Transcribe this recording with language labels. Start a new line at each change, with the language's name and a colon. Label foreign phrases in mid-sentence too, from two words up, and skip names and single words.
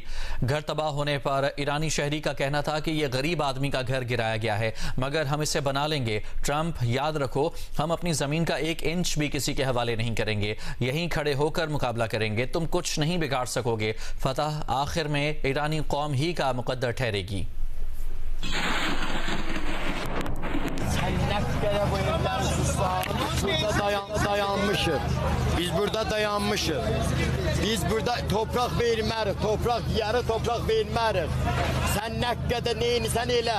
Urdu: گھر تباہ ہونے پر ایرانی شہری کا کہنا تھا کہ یہ غریب آدمی کا گھر گرایا گیا ہے، مگر ہم اسے بنا لیں گے. ٹرمپ، یاد رکھو، ہم اپنی زمین کا 1 انچ بھی کسی کے حوالے نہیں کریں گے، یہیں کھڑے ہو کر مقابلہ کریں گے، تم کچھ نہیں بگاڑ سکو گے. فتح آخر میں ایرانی قوم ہی کا مقدر ٹھہرے گی.
Azerbaijani: Dayanmışıq. Biz burada dayanmışıq. Biz burada toprak vermərik, toprak yarı toprak vermərik. Sən nə qədər neyinsən elə?